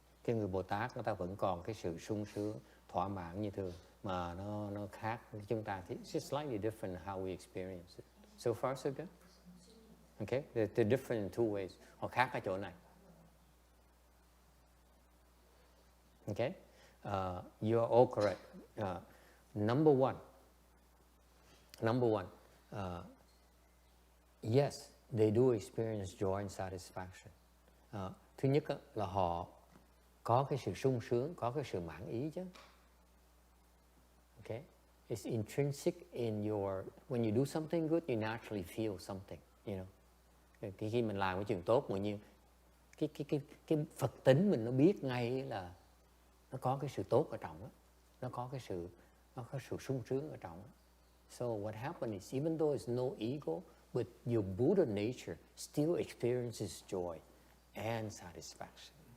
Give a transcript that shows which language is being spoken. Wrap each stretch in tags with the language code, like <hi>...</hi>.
<vi>Cái người Bồ Tát người ta vẫn còn cái sự sung sướng, thỏa mãn như thường, mà nó khác với chúng ta.</vi> <en>It's just slightly different how we experience it. So far, so good. Okay, they're different in two ways.</en> <vi>Họ khác ở chỗ này.</vi> <en>Okay, you are all correct. Number one. Yes, they do experience joy and satisfaction.</en> <vi>Thứ nhất là họ có cái sự sung sướng, có cái sự mãn ý chứ.</vi> <en>Okay, it's intrinsic in your. When you do something good, you naturally feel something.</en> <vi>You know, khi mình làm cái chuyện tốt, tự nhiên cái Phật tính mình nó biết ngay là nó có cái sự tốt ở trong đó, nó có sự sung sướng ở trong đó.</vi> <en>So what happened is, even though there's no ego, but your Buddha nature still experiences joy and satisfaction.</en>